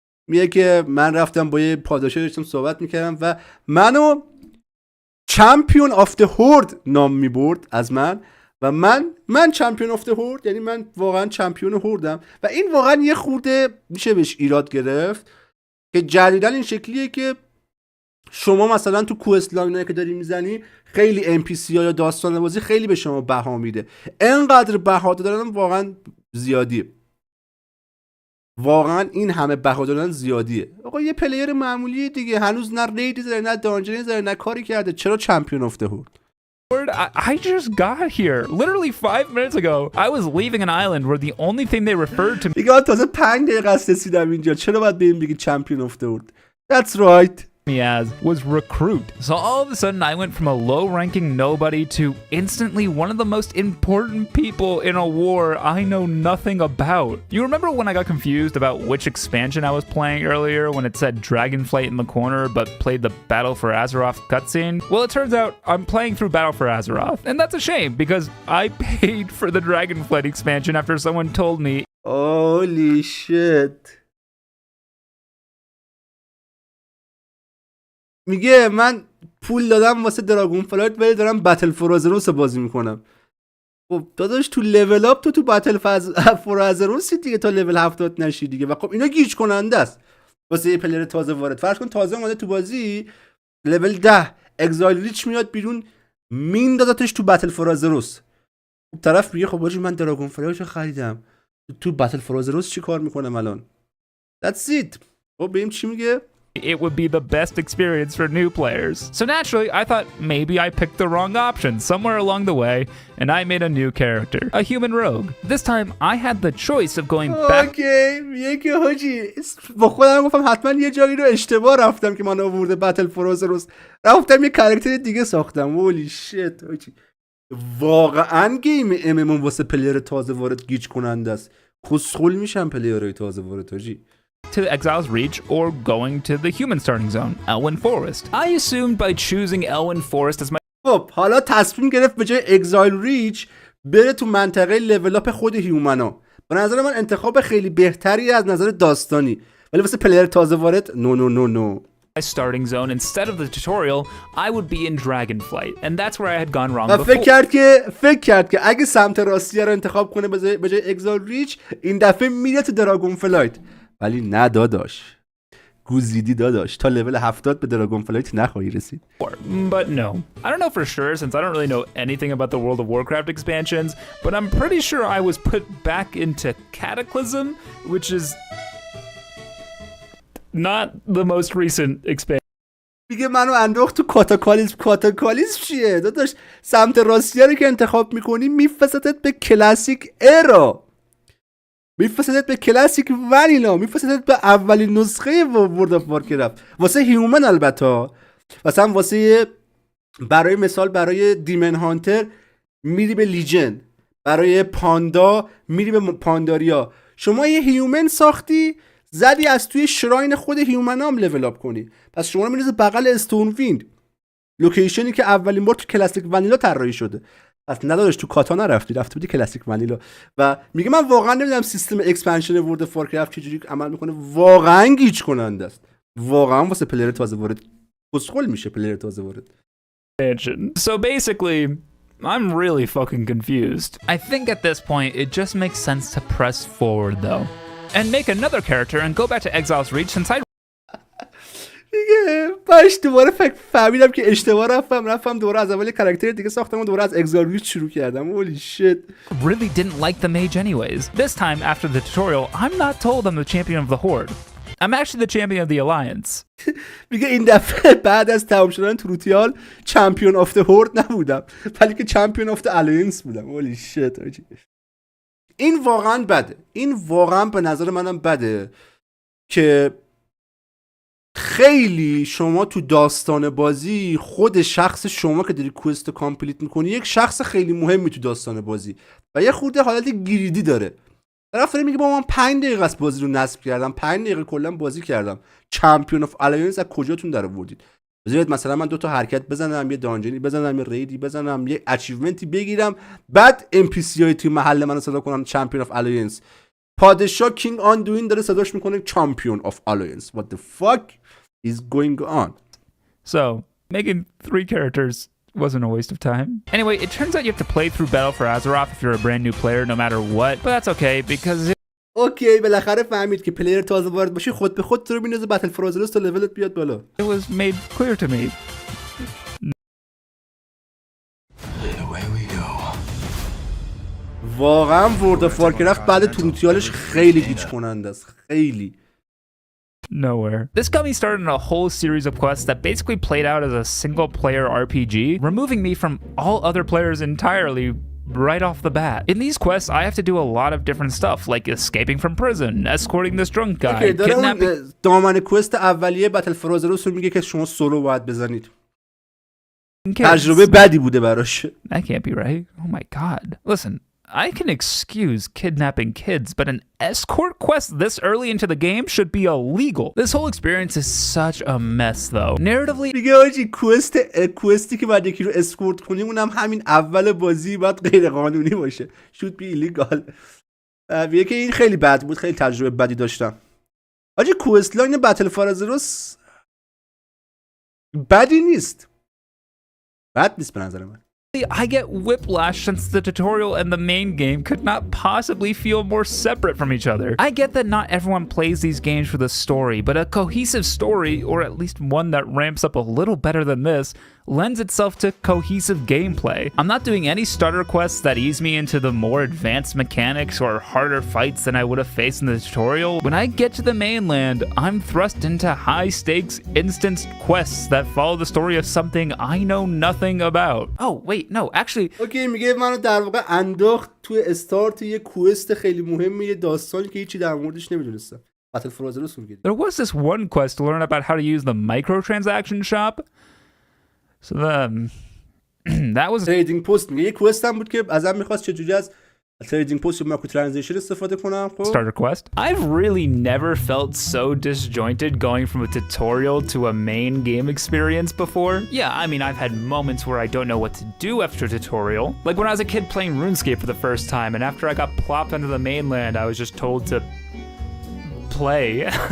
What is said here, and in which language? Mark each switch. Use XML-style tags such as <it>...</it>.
<fa>میگه که من رفتم با یه پاداشه داشتم صحبت میکردم و منو چمپیون آف ده هورد نام میبرد از من و من چمپیون آف ده هورد، یعنی من واقعا چمپیون هوردم و این واقعا یه خورده میشه بهش ایراد گرفت که جدیدن این شکلیه که شما مثلا تو کوست لاینایی که داری میزنی خیلی ام پی سی ها یا داستان بازی خیلی به شما بها میده. انقدر بها دادن واقعا زیادیه، واقعا این همه بها دادن زیادیه. آقا یه پلیر معمولی دیگه هنوز نه ریدی زده نه دانجنی زده نه کاری کرده، چرا چمپیون آف ده هورد؟</fa> <en>I just got here. Literally 5 minutes ago, I was leaving an island where the only thing they referred to me</en> <fa>دیگه تازه 5 دقیقه است رسیدم اینجا، چرا باید بهم بگی چمپیون آف ده هورد؟</fa> <en>That's right. as was recruit. So all of a sudden I went from a low-ranking nobody to instantly one of the most important people in a war I know nothing about. You remember when I got confused about which expansion I was playing earlier when it said Dragonflight in the corner but played the Battle for Azeroth cutscene? Well, it turns out I'm playing through Battle for Azeroth, and that's a shame because I paid for the Dragonflight expansion after someone told me. Holy shit.</en> <fa>میگه من پول دادم واسه دراگون فلایت ولی دارم بتل فور آزروس بازی میکنم. خب داداش تو لول اپ تو بتل فور آزروس دیگه تا لول 70 نشی دیگه و خب اینا گیج کننده است واسه یه پلیر تازه وارد. فرض کن تازه اومده تو بازی لول 10 اگزایل ریچ میاد بیرون میندازتش تو بتل فور آزروس، طرف میگه خب حاجی من دراگون فلایشو خریدم، تو بتل فرازروس چی کار میکنم الان؟</fa> <en>That's it.</en> <fa>خب ببین چی میگه؟</fa> <en>it would be the best experience for new players. So naturally, I thought maybe I picked the wrong option somewhere along the way, and I made a new character, a human rogue. This time, I had the choice of going back.</en> <fa>اوکی میگه که حاجی با خودم گفتم حتما یه جایی رو اشتباه رفتم که من آورده بتل فرازروس، رفتم یه کاراکتر دیگه ساختم.</fa> <en>holy shit</en> <fa>حاجی، واقعا گیم ام واسه پلیر تازه وارد گیج کننده است. خسخول میشن پلیرهای تازه وارد حاجی.</fa> <en>To Exile's Reach or going to the human starting zone, Elwyn Forest. I assumed by choosing Elwyn Forest as my</en> <fa>خب حالا تصمیم گرفت به جای اگزایل ریچ بره تو منطقه لول اپ خود هیومنا. به نظر من انتخاب خیلی بهتری از نظر داستانی، ولی واسه پلیر تازه وارد نو.</fa> <en>starting zone instead of the tutorial, I would be in Dragonflight, and that's where I had gone wrong</en> <fa>و</fa> <en>before.</en> <fa>فکر کرد که اگه سمت راستی رو انتخاب کنه به جای اگزایل ریچ این دفعه میره تو دراگون فلایت، ولی نه داداش، گوزیدی داداش، تا لول 70 به دراگون فلایت نخواهی رسید.</fa> <en>But no. I don't know for sure since I don't really know anything about the World of Warcraft expansions, but I'm pretty sure I was put back into Cataclysm, which is not the most recent expansion.</en> <fa>میگه منو انداخت تو کاتاکالیسم چیه داداش؟ سمت راستی رو که انتخاب میکنی میفرستت به کلاسیک ارا، میفرستت به کلاسیک ونیلا، میفرستت به اولین نسخه ورد آف وارکرافت واسه هیومن. البته مثلا واسه برای مثال برای دیمن هانتر میری به لیجن، برای پاندا میری به پانداریا. شما یه هیومن ساختی زدی از توی شراین خود هیومنام لول اپ کنی، پس شما رو میرسه بغل استون ویند، لوکیشنی که اولین بار تو کلاسیک ونیلا طراحی شده. پس نداداش تو کاتا نرفتی، رفته بودی کلاسیک ونیلا. و میگه من واقعا نمیدونم سیستم اکسپنشن ورد اف وارکرافت چجوری عمل میکنه، واقعا گیج کننده است، واقعا واسه پلیر تازه وارد کسخل میشه پلیر تازه وارد.</fa> <en>So basically, I'm really fucking confused. I think at this point, it just makes sense to press forward though, and make another character and go back to Exile's Reach since I</en> <fa>دیگه باش دوباره فهمیدم که اشتباه رفتم دوباره از اول کاراکتر دیگه ساختم و دوباره از اگزایل ریچ شروع کردم.</fa> <en>Holy shit. really didn't like the mage anyways. This time after the tutorial, I'm not told I'm the champion of the horde. I'm actually the champion of the alliance.</en> <fa>میگه این دفعه بعد از تمام شدن توتیال چمپیون آف د هورد نبودم، ولی که چمپیون آف د الاینس بودم.</fa> <en>Holy shit.</en> <fa>این واقعا بده، این واقعا به نظر منم بده که خیلی شما تو داستان بازی خود شخص شما که داری کوست کامپلیت میکنی یک شخص خیلی مهمی تو داستان بازی و یه خورده حالت گریدی داره. طرف داره میگه با من 5 دقیقه است بازی رو نصب کردم، 5 دقیقه کلا بازی کردم، چمپیون اف الاینس از کجاتون در آوردید؟ بذارید مثلا من 2 تا حرکت بزنم، یه دانجنی بزنم، یه ریدی بزنم، یه اچیومنتی بگیرم، بعد ام پی سی های توی محل منو صدا کنم چمپیون اف الاینس. پادشاه کینگ آن دوین داره صداش میکنه چمپیون اف الاینس.</fa> <en>what the fuck is going on? So, making 3 characters wasn't a waste of time. Anyway, it turns out you have to play through Battle for Azeroth if you're a brand new player no matter what, but that's okay because</en> <fa>اوکی بالاخره فهمید که پلیر تازه وارد باشی خود به خود تو رو میندازه بتل فرازروس تا لولت بیاد بالا.</fa> <en>it was made clear to me.</en> <fa>واقعا ورد آف وارکرافت بعد توتیالش خیلی گیج کننده است، خیلی.</fa> <en>Nowhere. This got me started on a whole series of quests that basically played out as a single-player RPG, removing me from all other players entirely right off the bat. In these quests, I have to do a lot of different stuff, like escaping from prison, escorting this drunk guy, kidnapping...</en> <fa>دامن کوست اولیه بتل فرازروس رو میگه که شما سولو باید بزنید. تجربه بدی بوده براش.</fa> <en>That can't be right. Oh my god. Listen, I can excuse kidnapping kids, but an escort quest this early into the game should be illegal. This whole experience is such a mess though. Narratively</en> <fa>دیگه آجی کوستی که بعد یکی رو اسکورت کنیم اونم همین اول بازی باید غیر قانونی باشه.</fa> <en>should be illegal.</en> <fa>میگه که این خیلی بد بود، خیلی تجربه بدی داشتم. آجی کوست لاین بتل فرازروس بدی نیست. بد نیست به نظر من.</fa> <en>I get whiplash since the tutorial and the main game could not possibly feel more separate from each other. I get that not everyone plays these games for the story, but a cohesive story, or at least one that ramps up a little better than this, lends itself to cohesive gameplay. I'm not doing any starter quests that ease me into the more advanced mechanics or harder fights than I would have faced in the tutorial. When I get to the mainland, I'm thrust into high-stakes instanced quests that follow the story of something I know nothing about. Oh, wait, no, actually...</en> <fa>اوکی میگه منو در واقع انداخت توی استارت یه کوست خیلی مهمه، یه داستانی که هیچی در موردش نمیدونستم. باتل فرازر رو سورگید.</fa> <en>There was this one quest to learn about how to use the microtransaction shop. So that was...</en> <fa>تریدینگ پست میگه یه کوست هم بود که ازم میخواست چجوری از تریدینگ پست یا مایکرو ترانزکشن استفاده کنم. خب</fa> <en>starter quest. I've really never felt so disjointed going from a tutorial to a main game experience before. Yeah, I mean, I've had moments where I don't know what to do after a tutorial. Like when I was a kid playing RuneScape for the first time, and after I got plopped onto the mainland, I was just told to play.</en>